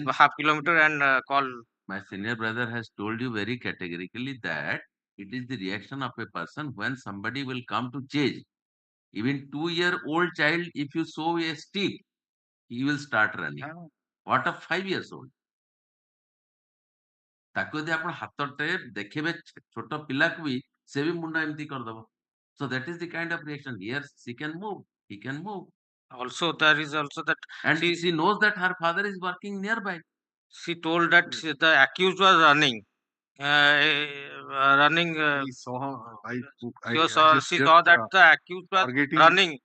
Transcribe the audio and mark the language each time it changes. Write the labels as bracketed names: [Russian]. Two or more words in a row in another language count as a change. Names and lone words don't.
[English] half kilometer and call. My senior brother has told you very categorically that it is the reaction of a person when somebody will come to chase. Even 2-year-old child, if you show a stick, he will start running. What of 5 years old? [Odia] ତାକୁ ଯଦି ଆପଣ ହାତଟେ ଦେଖିବେ ଛୋଟ ପିଲାକୁ ବି ସେ ବି ମୁଣ୍ଡ ଏମିତି କରିଦବ. [English] So that is the kind of reaction. Here she can move, he can move. Also, there is also that. And she knows that her father is working nearby. She told that the accused was running. Running. He saw. She saw that the accused was running.